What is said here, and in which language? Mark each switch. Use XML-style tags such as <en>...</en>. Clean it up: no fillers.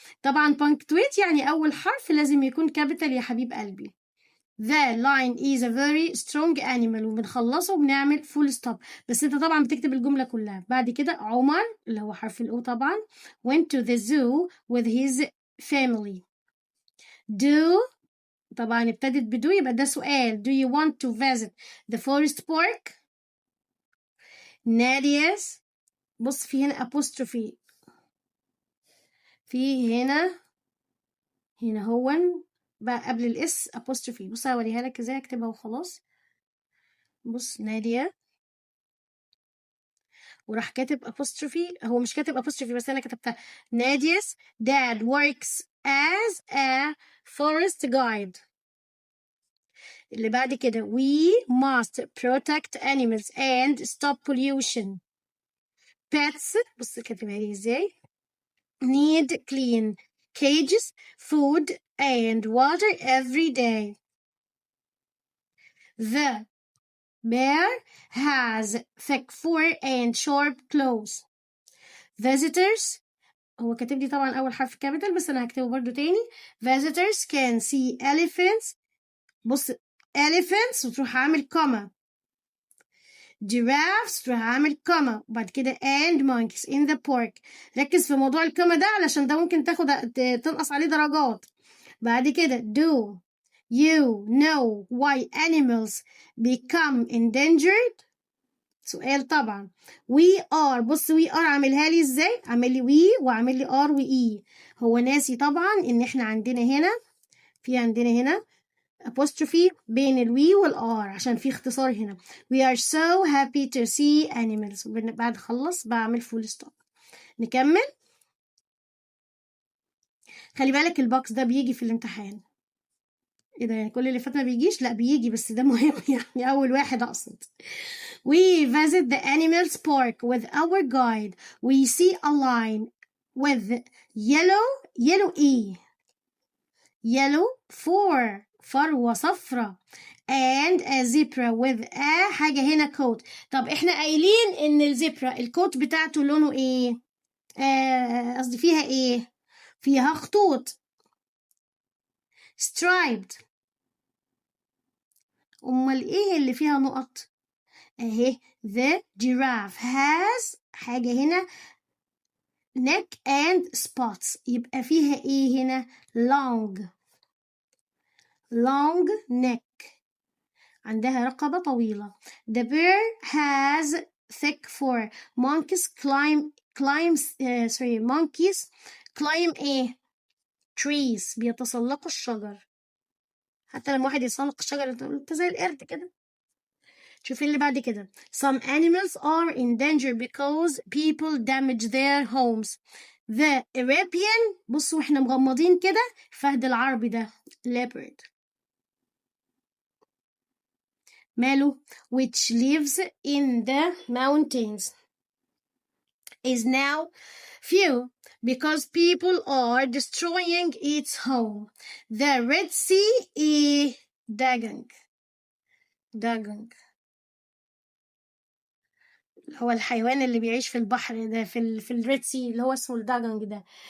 <ar>طبعا بانكتويت يعني اول حرف لازم يكون كابيتال يا حبيب قلبي.</ar> <en>The lion is a very strong animal</en> <ar>وبنخلصه وبنعمل</ar> <en>full stop.</en> <ar>بس انت طبعا بتكتب الجملة كلها. بعد كده عمر اللي هو حرف الأو طبعا</ar> <en>went to the zoo with his family.</en> <ar>Do طبعا ابتدت بدو يبقى ده سؤال.</ar> <en>Do you want to visit the forest park?</en> <ar>ناديس. بص في هنا apostrophe. في هنا هو بقى قبل الاس apostrophe. بص هوريها لك ازاي اكتبها وخلاص. بص نادية وراح كاتب apostrophe. هو مش كاتب apostrophe بس انا كتبتها.</ar> <en>ناديس dad works as a forest guide.</en> <ar>اللي بعد كده</ar> <en>we must protect animals and stop pollution.</en> <ar>pets بص كاتبها لي ازاي.</ar> <en>need clean cages, food and water every day. The bear has thick fur and sharp claws.</en> <ar>visitors هو كاتب لي طبعا أول حرف capital بس أنا هكتبه برضو تاني.</ar> <en>visitors can see elephants.</en> <ar>بص elephants وتروح عامل comma.</ar> <en>giraffes</en> <ar>تروح عامل</ar> <en>comma</en> <ar>وبعد كده</ar> <en>and monkeys in the park.</en> <ar>ركز في موضوع الكوما ده علشان ده ممكن تنقص عليه درجات. بعد كده</ar> <en>do you know why animals become endangered؟</en> <ar>سؤال طبعا.</ar> <en>we are</en> <ar>بص we are عاملها لي ازاي؟ عامل لي we وعامل لي are و e. هو ناسي طبعا ان احنا عندنا هنا apostrophe بين الوي والار عشان في اختصار هنا.</ar> <en>we are so happy to see animals.</en> <ar>بعد خلص بعمل full stop. نكمل. خلي بالك البوكس ده بيجي في الامتحان. ايه ده يعني كل اللي فات ما بيجيش؟ لا بيجي بس ده مهم يعني اول واحد اقصد.</ar> <en>we visit the animals park with our guide. we see a lion with yellow ايه؟ yellow</en> <ar>فروة صفرة</ar> <en>and a zebra with a</en> <ar>حاجة هنا</ar> <en>coat.</en> <ar>طب احنا قايلين ان الزبرة الكوت بتاعته لونه ايه؟ قصدي فيها ايه؟ فيها خطوط striped. امال ايه اللي فيها نقط؟ اهي</ar> <en>the giraffe has</en> <ar>حاجة هنا</ar> <en>neck and spots.</en> <ar>يبقى فيها ايه هنا؟</ar> <en>long neck</en> <ar>عندها رقبة طويلة.</ar> <en>the bear has thick fur. monkeys climb ايه؟ trees</en> <ar>بيتسلقوا الشجر. حتى لما واحد يتسلق الشجر انت زي القرد كده. شوفي اللي بعد كده.</ar> <en>some animals are in danger because people damage their homes. the Arabian</en> <ar>بصوا احنا مغمضين كده فهد العربي ده</ar> <en>leopard ماله which lives in the mountains is now few because people are destroying its home. the Red Sea is</en> <ar>dagong هو الحيوان اللي بيعيش في البحر ده في الريد سي اللي هو اسمه الداجونج ده.</ar>